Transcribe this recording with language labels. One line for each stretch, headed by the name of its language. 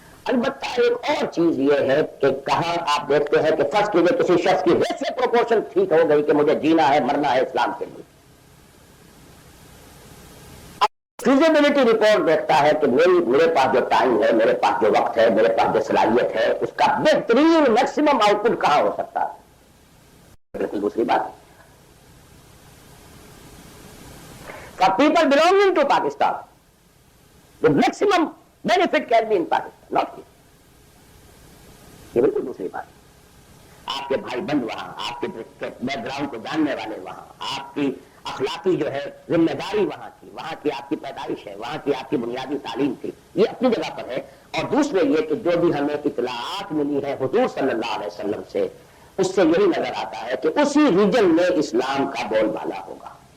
Urdu: البتہ ایک اور چیز یہ ہے کہ کہاں آپ دیکھتے ہیں کہ فرض کیجیے کسی شخص کی ریشو پروپورشن ٹھیک ہو گئی کہ مجھے جینا ہے مرنا ہے اسلام کے لیے. فیزیبلٹی رپورٹ دیکھتا ہے کہ میرے پاس جو ٹائم ہے، میرے پاس جو وقت ہے، میرے پاس جو صلاحیت ہے، اس کا بہترین میکسیمم آؤٹ پٹ کہاں ہو سکتا ہے. بالکل دوسری بات.
English: For people belonging to Pakistan, the maximum benefit can be in Pakistan, not here.
Urdu: یہ بالکل دوسری بات. آپ کے بھائی بند وہاں، آپ کے بیک گراؤنڈ کو جاننے والے وہاں، آپ کی اخلاقی جو ہے ذمہ داری وہاں کی آپ کی پیدائش ہے، وہاں کی آپ کی بنیادی تعلیم تھی، یہ اپنی جگہ پر ہے. اور دوسرے یہ کہ جو بھی ہمیں اطلاعات ملی ہے حضور صلی اللہ علیہ وسلم سے، اس سے یہی نظر آتا ہے کہ اسی ریجن میں اسلام کا بول بالا ہوگا.